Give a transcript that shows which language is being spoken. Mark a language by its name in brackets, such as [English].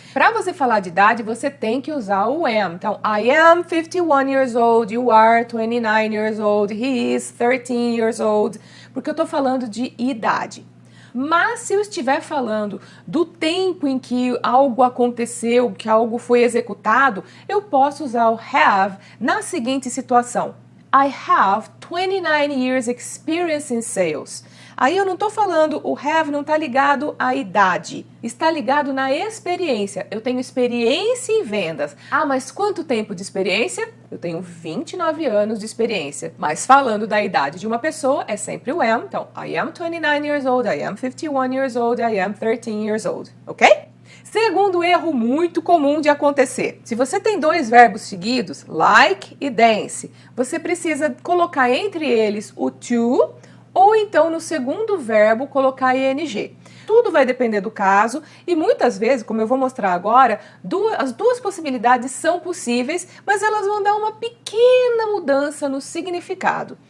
[Portuguese] Para você falar de idade, você tem que usar o am. Então, [English] I am 51 years old, [Portuguese] you are 29 years old, he is 13 years old, porque eu estou falando de idade. Mas se eu estiver falando do tempo em que algo aconteceu, que algo foi executado, eu posso usar o have na seguinte situação. [English] I have 29 years experience in sales. [Portuguese] Aí eu não estou falando, o have não está ligado à idade, está ligado na experiência. Eu tenho experiência em vendas. Ah, mas quanto tempo de experiência? Eu tenho 29 anos de experiência. Mas falando da idade de uma pessoa, é sempre o am. [English] Então, I am 29 years old, I am 51 years old, I am 13 years old. Ok? [Portuguese] Segundo erro muito comum de acontecer. Se você tem dois verbos seguidos, like e dance, você precisa colocar entre eles o to ou então no segundo verbo colocar ing. Tudo vai depender do caso e muitas vezes, como eu vou mostrar agora, as duas possibilidades são possíveis, mas elas vão dar uma pequena mudança no significado.